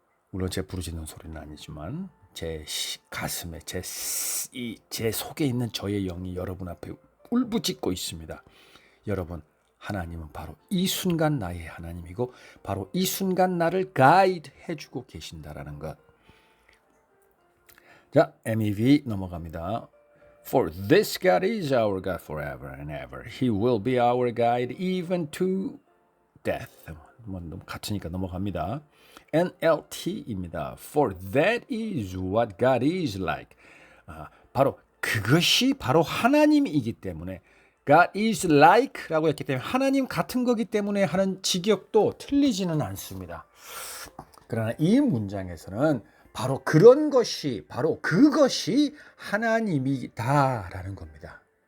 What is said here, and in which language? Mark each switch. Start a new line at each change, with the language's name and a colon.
Korean: 물론 제 부르짖는 소리는 아니지만 제 가슴에 제 속에 있는 저의 영이 여러분 앞에 울부짖고 있습니다. 여러분, 하나님은 바로 이 순간 나의 하나님이고 바로 이 순간 나를 가이드 해주고 계신다라는 것. 자, MEV 넘어갑니다.
English: For this God is our God forever and ever. He will be our guide even to death.
Korean: 뭐 같으니까 넘어갑니다. NLT입니다.
English: For that is what God is like.
Korean: 바로 그것이 바로 하나님이기 때문에
English: God is like
Korean: 라고 했기 때문에 하나님 같은 거기 때문에 하는 직역도 틀리지는 않습니다. 그러나 이 문장에서는 바로 그런 것이 바로 그것이 하나님이다라는 겁니다.